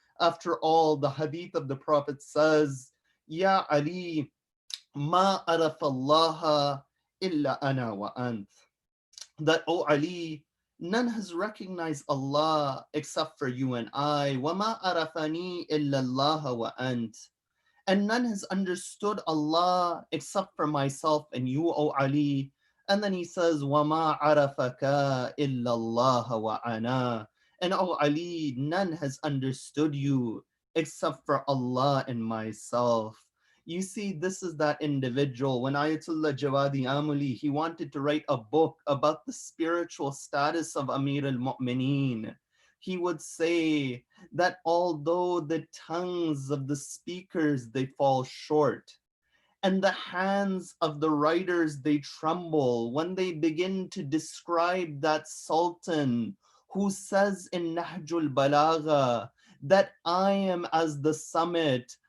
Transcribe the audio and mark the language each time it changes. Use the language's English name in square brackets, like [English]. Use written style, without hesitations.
[English] After all, the hadith of the Prophet says, [Arabic] Ya Ali, ma araf Allah illa ana wa ant. [English] That, O Ali, none has recognized Allah except for you and I. [Arabic] Wa ma arafani illa Allah wa ant. [English] And none has understood Allah except for myself and you, O Ali. And then he says, [Arabic] وَمَا عَرَفَكَ إِلَّا اللَّهَ وَأَنَا. [English] And O Ali, none has understood you except for Allah and myself. You see, this is that individual. When Ayatollah Jawadi Amuli, he wanted to write a book about the spiritual status of Amir al-Mu'mineen, he would say that although the tongues of the speakers, they fall short, and the hands of the writers, they tremble when they begin to describe that sultan who says in Nahjul Balagha that I am as the summit,